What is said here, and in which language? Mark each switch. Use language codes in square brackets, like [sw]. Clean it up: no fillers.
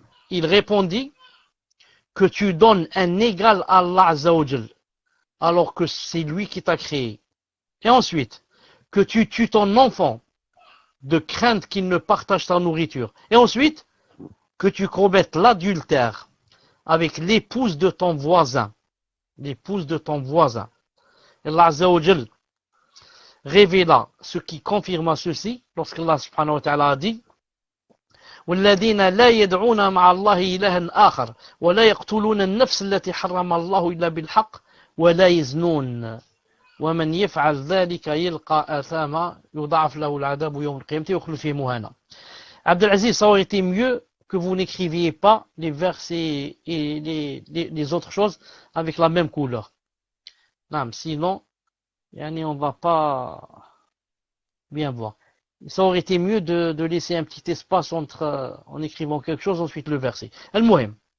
[fr] Il répondit, que tu donnes un égal à Allah Azza wa Jal, alors que c'est lui qui t'a créé. Et ensuite, que tu tues ton enfant de crainte qu'il ne partage ta nourriture. Et ensuite, que tu commettes l'adultère avec l'épouse de ton voisin. L'épouse de ton voisin. Et Allah Azza wa Jal révéla ce qui confirma ceci lorsqu'Allah subhanahu wa ta'ala a dit [ar] والذين لا يدعون مع الله إلها آخر ولا يقتلون النفس التي حرم الله إلا بالحق ولا يزنون ومن يفعل ذلك يلقى آثاما يضاعف له العذاب يوم القيامة ويخلد فيه مهانا. [fr] Abdelaziz, ça aurait été mieux que vous n'écriviez pas les versets et les autres choses avec la même couleur. Non, sinon, on va pas bien voir. Ça aurait été mieux de laisser un petit espace entre en écrivant quelque chose, ensuite le verset. Al-Muhim.